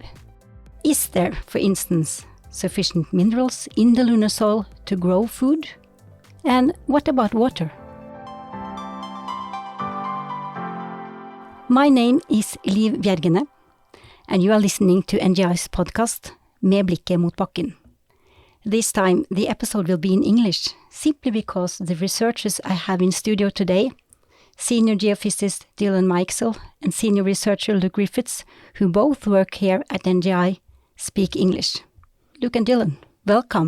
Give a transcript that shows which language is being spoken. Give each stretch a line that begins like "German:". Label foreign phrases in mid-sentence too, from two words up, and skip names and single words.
English: Is there, for instance, sufficient minerals in the lunar soil to grow food? And what about water? My name is Liv Bjergene, and you are listening to NGI's podcast Med blikket mot bakken. This time the episode will be in English, simply because the researchers I have in studio today, senior geophysicist Dylan Mikesell and senior researcher Luke Griffiths, who both work here at NGI, speak English. Luke and Dylan, welcome.